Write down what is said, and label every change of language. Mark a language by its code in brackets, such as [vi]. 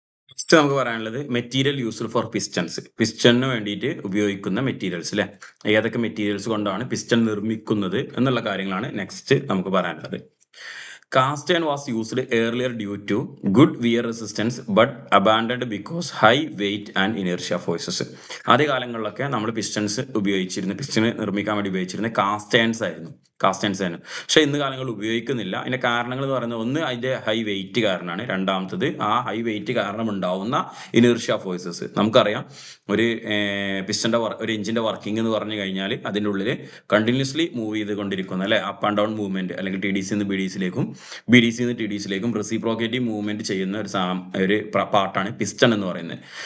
[ml] Next നമുക്ക് പറയാനുള്ളത് [en] Material used for pistons. [ml] പിസ്റ്റണിന് വേണ്ടിയിട്ട് ഉപയോഗിക്കുന്ന മെറ്റീരിയൽസ് അല്ലെ, ഏതൊക്കെ മെറ്റീരിയൽസ് കൊണ്ടാണ് പിസ്റ്റൺ നിർമ്മിക്കുന്നത് എന്നുള്ള കാര്യങ്ങളാണ് നെക്സ്റ്റ് നമുക്ക് പറയാനുള്ളത്. [en] Cast iron was used earlier due to good wear resistance but abandoned because high weight and inertia forces. [ml] ആദ്യ കാലങ്ങളിലൊക്കെ നമ്മൾ പിസ്റ്റണ് നിർമ്മിക്കാൻ വേണ്ടി ഉപയോഗിച്ചിരുന്ന കാസ്റ്റ് അയൺസ് ആയിരുന്നു. പക്ഷെ ഇന്ന് കാലങ്ങളിൽ ഉപയോഗിക്കുന്നില്ല. അതിന്റെ കാരണങ്ങൾ എന്ന് പറയുന്നത്, ഒന്ന് അതിന്റെ ഹൈ വെയിറ്റ് കാരണമാണ്, രണ്ടാമത്തത് ആ ഹൈ വെയിറ്റ് കാരണം ഉണ്ടാവുന്ന ഇനേർഷ്യ ഫോഴ്സസ്. നമുക്കറിയാം ഒരു പിസ്റ്റന്റെ ഒരു എഞ്ചിന്റെ വർക്കിംഗ് എന്ന് പറഞ്ഞു കഴിഞ്ഞാൽ അതിൻ്റെ ഉള്ളിൽ കണ്ടിന്യൂസ്ലി മൂവ് ചെയ്തുകൊണ്ടിരിക്കുന്ന അല്ലെ, അപ്പ് ആൻഡ് ഡൗൺ മൂവ്മെന്റ്, അല്ലെങ്കിൽ ടി ഡി സി നിന്ന് B D സിയിലേക്കും B D C നിന്ന് ടി ഡി സിയിലേക്കും റെസിപ്രോക്കേറ്റീവ് മൂവ്മെന്റ് ചെയ്യുന്ന ഒരു പാർട്ടാണ് പിസ്റ്റൺ എന്ന് പറയുന്നത്.